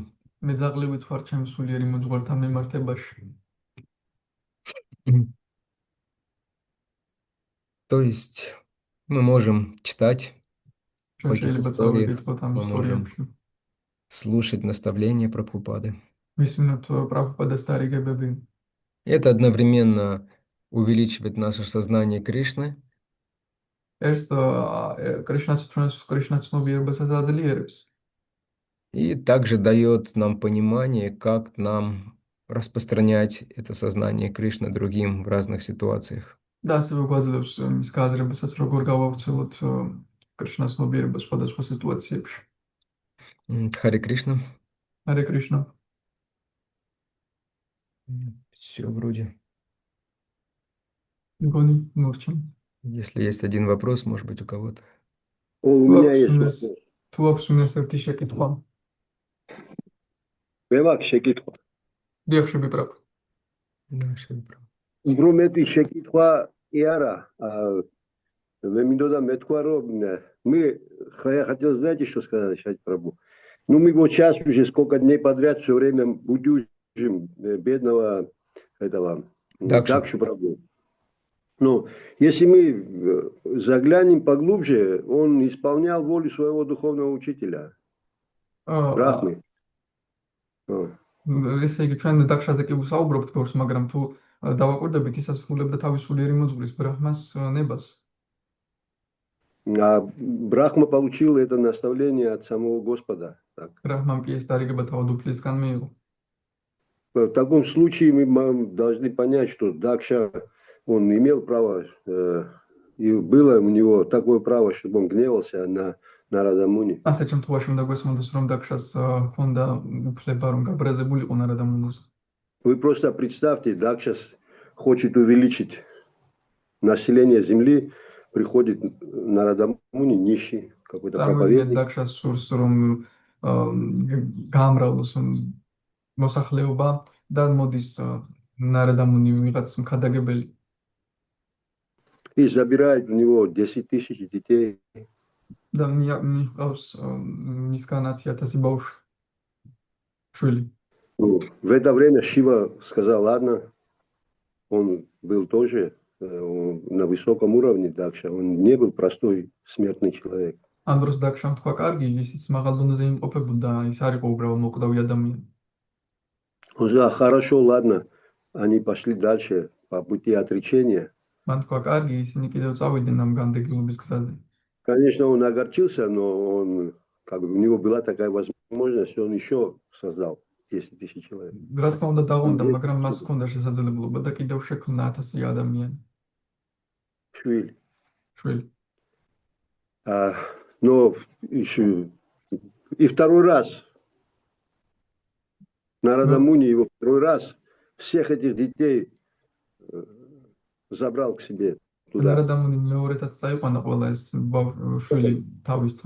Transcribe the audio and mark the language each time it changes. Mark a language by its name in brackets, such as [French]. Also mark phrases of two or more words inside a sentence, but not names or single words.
[Georgian] მე ძაღლივით ვარ ჩემს სულიერი მოძღვართან მიმართებაში. [Russian] То есть мы можем читать в [Georgian] ჩვენ [Russian] этих [Georgian] შეიძლება [Russian] историях, [Georgian] წავიკითხოთ ამ [Russian] мы можем [Georgian] ისტორიებში. [Russian] слушать наставления Прабхупады. [Georgian] ვისმინოთ პრაბჰუპადას დარიგებები. [Russian] Это одновременно увеличивает наше сознание Кришны [Georgian] ეს კრიშნას ცნობიერებასაც აძლიერებს. [Russian] и также дает нам понимание, как нам распространять это сознание Кришны другим в разных ситуациях. [Georgian] და ასევე გვაძლევს მის გააზრებასაც, როგორ გავავრცელოთ კრიშნას ცნობიერებას სხვადასხვა სიტუაციებში. [Russian] Харе Кришна. [Georgian] ჰარე კრიშნა. [Russian] Все вроде. [Georgian] მგონი მორჩა. [Russian] Если есть один вопрос, может быть, у кого-то. У меня есть вопрос. [Georgian] თუ აქვს უნეს ერთი შეკითხვა. მე მაქვს შეკითხვა. დიახ, შევიბრალ. [Russian] Да, Шри Прабhu. [Georgian] Ბრომეტი შეკითხვა კი არა. [Russian] Мне [Georgian] მინდოდა მეთქვა რომ [Russian] мы хотел, знаете, что сказать, Шри Прабhu? Ну, мы вот сейчас уже сколько дней подряд все время будем бедного этого Дакшу Прабhu. Ну, если мы заглянем поглубже, он исполнял волю своего духовного учителя. Брахмы. [Georgian] ესე იგი, ჩვენ დაქშაზე კი ვსაუბრობთ ბევრს, მაგრამ თუ დავაკვირდებით, ის ასრულებდა თავის სულიერი მოძღვრის ბრაჰმას ნებას. [Russian] А Брахма получил это наставление от самого Господа. Так. [Georgian] ბრაჰმამ კი ეს დარიგება თავად უფლისგან მიიღო. [Russian] В таком случае мы должны понять, что Дакша, он имел право, и было у него такое право, чтобы он гневался на Нарадамуни. [Georgian] ასე შემთხვევაში უნდა გვესმოდეს, რომ დაქშას ჰქონდა უფლება, რომ გაბრაზებულიყო ნარადამუნიზე. [Russian] Вы просто представьте, Дакша хочет увеличить население земли, приходит Нарадамуни, нищий, какой-то проповедник. [Georgian] დაქშას სურს, რომ გაამრავლოს მოსახლეობა და მოდის ნარადამუნი ვიღაც მქადაგებელი. [Russian] И забирает у него 10 тысяч детей. [Georgian] და მიჰყავს მისგან 10,000 ბავშვი. შვილი. [Russian] В это время Шива сказал, ладно, он был тоже на высоком уровне Дакша, он не был простой смертный человек. [Georgian] ამ დროს დაქშამ თქვა, კარგი, ისიც მაღალ დონეზე იმყოფებოდა, ის არ იყო უბრალოდ მოკვდავი ადამიანი. [Russian] Он сказал, хорошо, ладно, они пошли дальше по пути отречения. [Georgian] მან თქვა, კარგი, ისინი კიდევ წავიდნენ ამ განდეგილობის გზაზე. [Russian] Конечно, он огорчился, но он, как бы, у него была такая возможность, он еще создал 10 тысяч человек. [Georgian] რა თქმა უნდა დაღონდა, მაგრამ მას ჰქონდა შესაძლებლობა და კიდევ შექმნა 1000 ადამიანი. Швиль. შვილი. [Russian] Но еще и второй раз Нарадамуни его второй раз всех этих детей забрал к себе туда. [Georgian] ნარადამუნი მეორეთაც წაიყვანა ყველა ეს შვილი თავისთან.